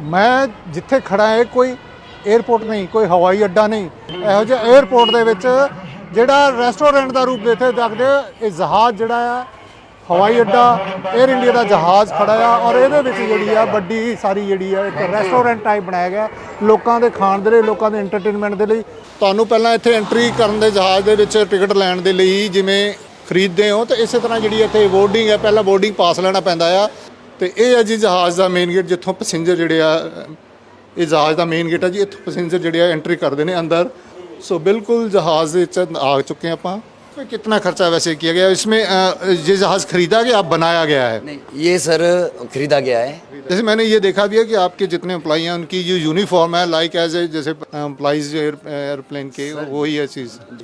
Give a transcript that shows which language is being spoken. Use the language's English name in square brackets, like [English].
[Punjabi] मैं जिथे खड़ा है कोई एयरपोर्ट नहीं, कोई हवाई अड्डा नहीं। ਇਹੋ ਜਿਹੇ एयरपोर्ट ਦੇ ਵਿੱਚ ਜਿਹੜਾ ਰੈਸਟੋਰੈਂਟ ਦਾ ਰੂਪ ਇੱਥੇ ਦੇਖਦੇ ਇਹ ਜਹਾਜ਼ ਜਿਹੜਾ ਆ ਹਵਾਈ ਅੱਡਾ 에ਅਰ ਇੰਡੀਆ ਦਾ ਜਹਾਜ਼ ਖੜਾ ਆ ਔਰ ਇਹਦੇ ਵਿੱਚ ਜਿਹੜੀ ਆ ਵੱਡੀ ਸਾਰੀ ਜਿਹੜੀ ਆ ਇੱਕ ਰੈਸਟੋਰੈਂਟ ਟਾਈਪ ਬਣਾਇਆ ਗਿਆ ਲੋਕਾਂ ਦੇ ਖਾਣ ਦੇ ਲਈ, ਲੋਕਾਂ ਦੇ ਐਂਟਰਟੇਨਮੈਂਟ ਦੇ ਲਈ। ਤੁਹਾਨੂੰ ਪਹਿਲਾਂ ਇੱਥੇ ਐਂਟਰੀ ਕਰਨ ਦੇ ਜਹਾਜ਼ ਦੇ ਵਿੱਚ ਟਿਕਟ ਲੈਣ ਦੇ ਲਈ ਜਿਵੇਂ ਖਰੀਦਦੇ ਹੋ, ਤਾਂ ਇਸੇ ਤਰ੍ਹਾਂ ਜਿਹੜੀ ਇੱਥੇ ਬੋਰਡਿੰਗ ਹੈ, ਪਹਿਲਾਂ ਬੋਰਡਿੰਗ ਪਾਸ ਲੈਣਾ ਪੈਂਦਾ ਆ। ਤੇ ਇਹ ਹੈ ਜੀ ਜਹਾਜ਼ ਦਾ ਮੇਨ ਗੇਟ, ਜਿੱਥੋਂ ਪੈਸੇਂਜਰ ਜਿਹੜੇ ਆ, ਇਹ ਜਹਾਜ਼ ਦਾ ਮੇਨ ਗੇਟ ਹੈ ਜੀ, ਇੱਥੋਂ ਪੈਸੇਂਜਰ ਜਿਹੜੇ ਆ ਐਂਟਰੀ ਕਰਦੇ ਨੇ अंदर। [Hindi] सो बिल्कुल जहाज़ आ चुके हैं आप। कितना खर्चा वैसे किया गया इसमें? ये जहाज़ खरीदा गया, आप बनाया गया है? नहीं, ये सर खरीदा गया है। जैसे मैंने ये देखा भी है कि आपके जितने एम्प्लॉई हैं उनकी जो यूनिफॉर्म है [English] like as a [Hindi] जैसे एम्प्लॉइज़ एयरप्लेन के, वही है चीज़।